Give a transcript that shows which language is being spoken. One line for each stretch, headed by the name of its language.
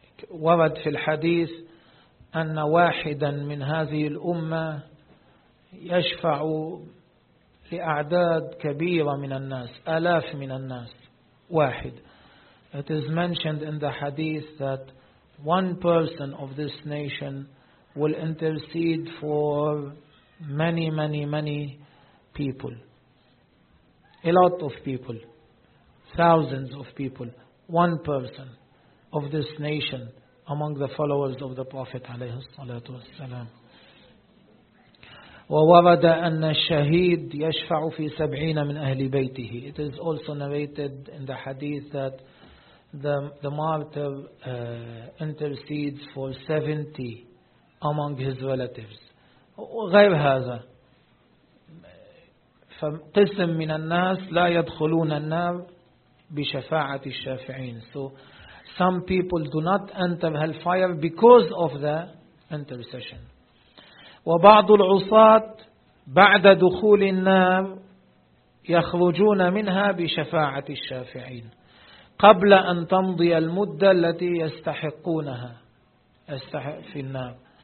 Arabic: ورد في الحديث أن واحدا من هذه الأمة يشفع لأعداد كبيرة من الناس, آلاف من الناس, واحد.
English: It is mentioned in the hadith that one person of this nation will intercede for many, many, many people. A lot of people, thousands of people, one person of this nation among the followers of the Prophet
Arabic: عليه الصلاة والسلام. وورد أن الشهيد يشفع في سبعين من أهل بيته.
English: It is also narrated in the hadith that the martyr intercedes for 70 among his relatives.
Arabic: غير هذا. فقسم من الناس لا يدخلون النار بشفاعة الشافعين.
English: So some people do not enter hellfire because of the intercession.
Arabic: وبعض العصاة بعد دخول النار يخرجون منها بشفاعة الشافعين قبل أن تمضي المدة التي يستحقونها في النار.